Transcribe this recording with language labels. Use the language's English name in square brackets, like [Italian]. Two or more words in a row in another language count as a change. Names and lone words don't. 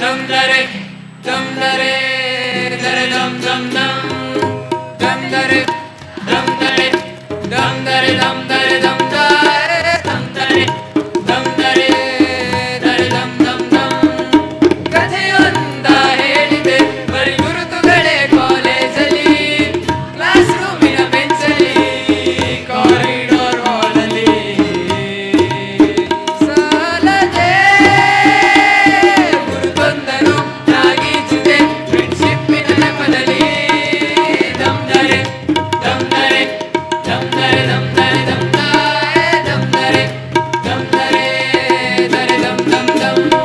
[Kannada] dare dum dare dare dum dum dum dum dare dum dare dum dare dum dare dum dare dum dare dum dare dare dum dum dum ಕಥೆಯೊಂದ ಹೇಳಿದೆ ಬರೀ ಗುರುತುಗಳೇ ಕಾಲೇಜಲ್ಲಿ ಕ್ಲಾಸ್ ರೂಮಿನ ಬೆಂಚಲ್ಲಿ ಕಾರಿಡಾರ್ ಹಾಲಲ್ಲಿ ಸಾಲದೆ ಗುರುತೊಂದನು ನಾಗೀಚಿದೆ ಫ್ರೆಂಡ್ಶಿಪ್ಪಿನ ನೆಪದಲ್ಲಿ ದಮ್ ದರೆ ದಮ್ ದರೆ ದಮ್ ದರೆ ದಮ್ ದರೆ ದಮ್ ದರೆ ದಮ್ ದರೆ ದರೆ ದಮ್ ದಮ್ ದಮ್